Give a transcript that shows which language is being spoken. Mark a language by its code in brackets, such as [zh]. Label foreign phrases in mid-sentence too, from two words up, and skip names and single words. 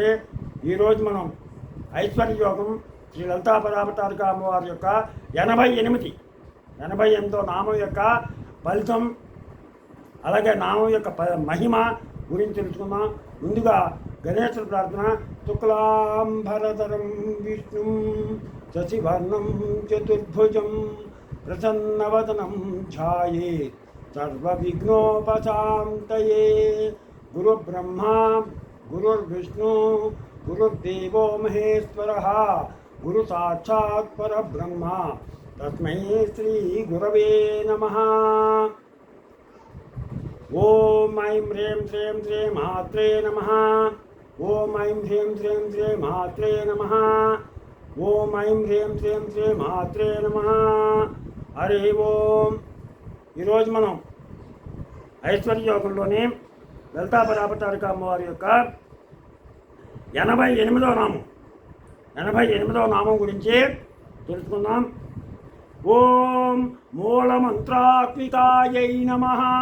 [te] ఈరోజు మనం ఐశ్వర్య యోగం శ్రీ లలితా పరావతారిక అమ్మవారి యొక్క 88వ నామం యొక్క ఫలితం, అలాగే నామం యొక్క మహిమ గురించి తెలుసుకుందాం. ముందుగా గణేశుల ప్రార్థన. [sa] శుక్లాంబరధరం విష్ణుం శశివర్ణం చతుర్భుజం ప్రసన్నవదనం ఛాయేత్ सर्वविघ्नोपशान्तये. गुरुब्रह्मा गुरुर्विष्णु गुरुर्देवो महेश्वरः गुरुसाक्षात् परब्रह्म तस्मै श्रीगुरवे नमः. ॐ ऐं ह्रीं श्रीं श्रीं मात्रे नमः. ॐ ऐं ह्रीं श्रीं श्रीं मात्रे नमः. ॐ ऐं ह्रीं श्रीं श्रीं मात्रे नमः. हरि ओम्. [te] ఈరోజు మనం ఐశ్వర్య యోగంలోని లలితా పరావతారిక అమ్మవారి యొక్క 88వ నామం గురించి తెలుసుకుందాం. [sa] ఓం మూలమంత్రాత్మికాయై నమః.